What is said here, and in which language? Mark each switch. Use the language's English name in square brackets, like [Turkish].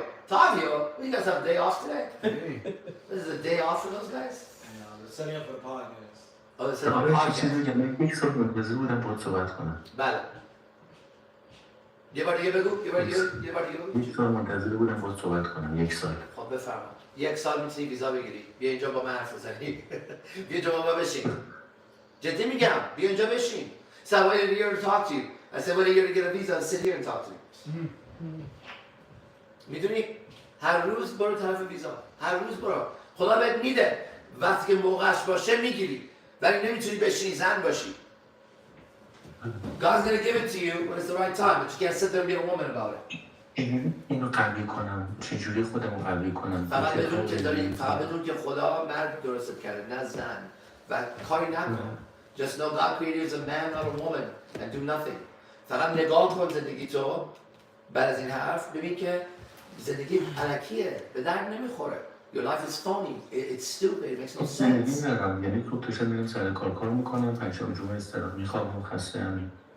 [English] Tavio. You guys have a day off today? This is a day off for those guys? No, they're setting up for the podcast. Oh, they're setting up a podcast. [Persian] یک سال منتظر بودم باید صحبت کنم. بله. یه بار دیگه بگو. یک سال منتظر بودم باید صحبت کنم. یک سال. خب بفرما. یک سال میتونی ویزا بگیری. بیا اینجا با من حرف بزنی. بیا اینجا با من بشین. جدی میگم. بیا اینجا بشین. [English] So I waited a year to talk to you. I said, wait a year to get a visa and sit here and talk to you. [Persian] میدونی؟ هر روز برو طرف ویزا. هر روز برو. خدا بهت میده. وقتی که موقعش باشه میگیری. ولی نمیتونی بشینی زن باشی. [English] God's gonna give it to you when it's the right time, but you can't sit there and be a woman about it. [Persian] اینو قوی کنم. چجوری خودمو قوی کنم؟ فقط بدون که خدا مرد درست کرده نه زن. و کاری نکن. [English] Just know God created you as a man, not a woman, and do nothing. [Persian] فقط نگاه کن زندگی تو بعد از این حرف ببین که زندگی علکیه به درد نمیخوره. [English] Your life is phony. It's stupid. It makes no sense. [Persian] زندگی ندارم. یعنی تو توشن میرم سر کار میکنم پنجشنبه جمعه استراحت میخوابم خسته همین.